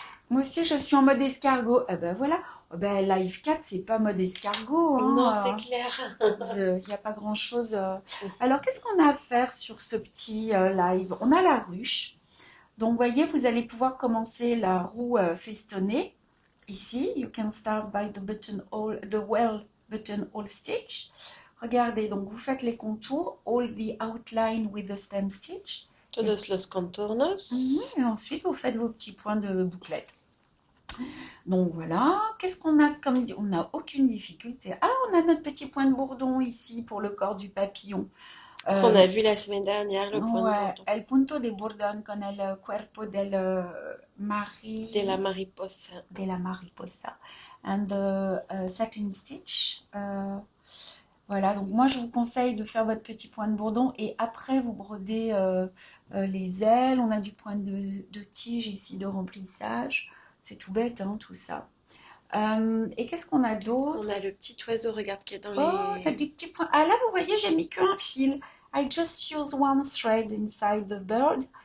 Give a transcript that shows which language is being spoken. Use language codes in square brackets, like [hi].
[fr] Moi aussi, je suis en mode escargot. Eh ben voilà. Ben, Live 4, c'est pas mode escargot, hein. Non, c'est clair. Il n'y a pas grand-chose. Alors, qu'est-ce qu'on a à faire sur ce petit live? On a la ruche. Donc, vous voyez, vous allez pouvoir commencer la roue festonnée. [en] Ici, you can start by the well buttonhole stitch. [fr] Regardez, donc vous faites les contours, [en] all the outline with the stem stitch. [es] Todos los contornos. [fr] Et ensuite, vous faites vos petits points de bouclette. Donc voilà, qu'est-ce qu'on a comme... On n'a aucune difficulté. Ah, on a notre petit point de bourdon ici pour le corps du papillon. On a vu la semaine dernière le point de bourdon. [es] El punto de bordón con el cuerpo del De la mariposa. de la mariposa [en] and the satin stitch. [fr] Voilà, donc moi je vous conseille de faire votre petit point de bourdon et après vous brodez les ailes. On a du point de tige ici de remplissage. C'est tout bête, hein, tout ça. Et qu'est-ce qu'on a d'autre? On a le petit oiseau, regarde, qui est dans Oh, les... t'as des petits points. Ah là, vous voyez, j'ai mis qu'un fil. [en] I just use one thread inside the bird.